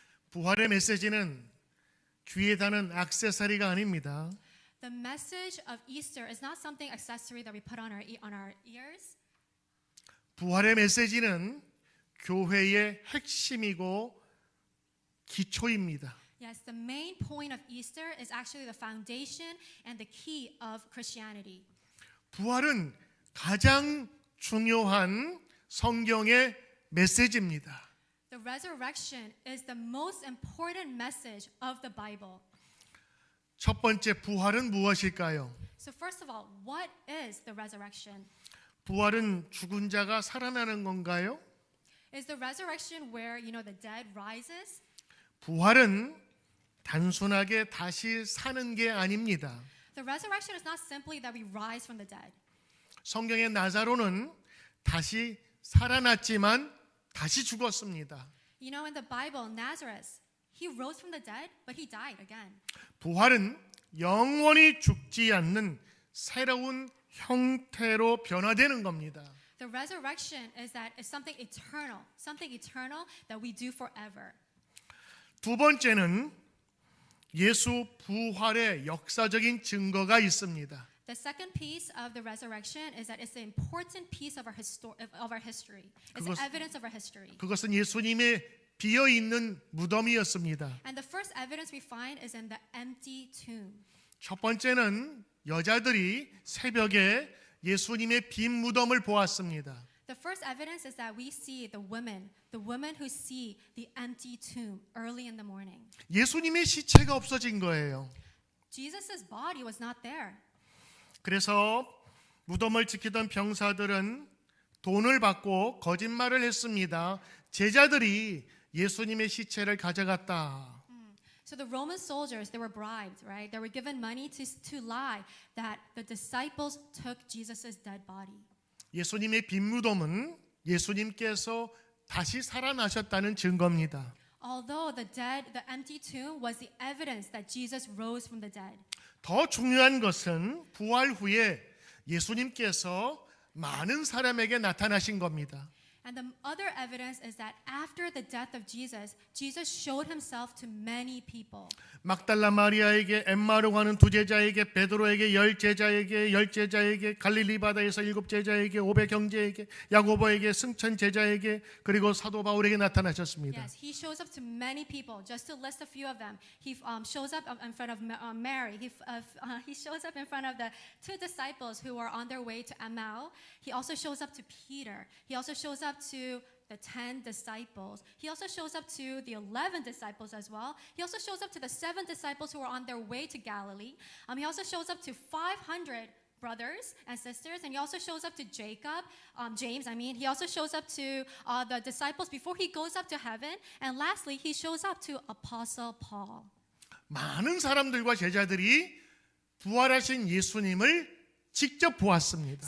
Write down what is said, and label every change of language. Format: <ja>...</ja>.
<ko>부활의 메시지는 귀에 다는 액세서리가 아닙니다.</ko> <en>The message of Easter is not something accessory that we put on our ears.</en> <ko>부활의 메시지는 교회의 핵심이고 기초입니다.</ko> <en>Yes, the main point of Easter is actually the foundation and the key of Christianity.</en> <ko>부활은 가장 중요한 성경의 메시지입니다.</ko> <en>The resurrection is the most important message of the Bible.</en> <ko>첫 번째 부활은 무엇일까요?</ko> <en>So first of all, what is the resurrection?</en> <ko>부활은 죽은 자가 살아나는 건가요?</ko> <en>Is the resurrection where, the dead rises?</en> <ko>부활은 단순하게 다시 사는 게 아닙니다.</ko> <en>The resurrection is not simply that we rise from the dead.</en> <ko>성경의 나사로는 다시 살아났지만 다시 죽었습니다.</ko> <en>You know, in the Bible, Nazareth, he rose from the dead, but he died again.</en> <ko>부활은 영원히 죽지 않는 새로운 형태로 변화되는 겁니다.</ko> <en>The resurrection is that it's something eternal that we do forever.</en> <ko>두 번째는 예수 부활의 역사적인 증거가 있습니다.</ko> <en>The second piece of the resurrection is that it's an important piece of our history. It's evidence of our history.</en> <ko>그것은 예수님의 비어 있는 무덤이었습니다.</ko> <en>And the first evidence we find is in the empty tomb.</en> <ko>첫 번째는 여자들이 새벽에 예수님의 빈 무덤을 보았습니다.</ko> <en>The first evidence is that we see the women who see the empty tomb early in the morning.</en> <ko>예수님의 시체가 없어진 거예요.</ko> <en>Jesus' body was not there.</en> <ko>그래서 무덤을 지키던 병사들은 돈을 받고 거짓말을 했습니다. 제자들이 예수님의 시체를 가져갔다.</ko> <en>So the Roman soldiers, they were bribed, right? They were given money to lie that the disciples took Jesus' dead body.</en> <ko>예수님의 빈 무덤은 예수님께서 다시 살아나셨다는 증거입니다.</ko> <en>Although the empty tomb was the evidence that Jesus rose from the dead.</en> <ko>더 중요한 것은 부활 후에 예수님께서 많은 사람에게 나타나신 겁니다.</ko> <en>And the other evidence is that after the death of Jesus, Jesus showed himself to many people.</en> <ko>막달라 마리아에게, 엠마로 가는 두 제자에게, 베드로에게, 열 제자에게, 갈릴리 바다에서 일곱 제자에게, 오베 경제에게, 야고보에게, 승천 제자에게, 그리고 사도 바울에게 나타나셨습니다.</ko> <en>Yes, he shows up to many people. Just to list a few of them, he shows up in front of Mary. He shows up in front of the two disciples who were on their way to Emmaus. He also shows up to Peter. He also shows up to the 10 disciples. He also shows up to the 11 disciples as well. He also shows up to the 7 disciples who were on their way to Galilee. He also shows up to 500 brothers and sisters, and he also shows up to James. He also shows up to the disciples before he goes up to heaven. And lastly, he shows up to Apostle Paul.</en> <ko>많은 사람들과 제자들이 부활하신 예수님을 직접 보았습니다.</ko>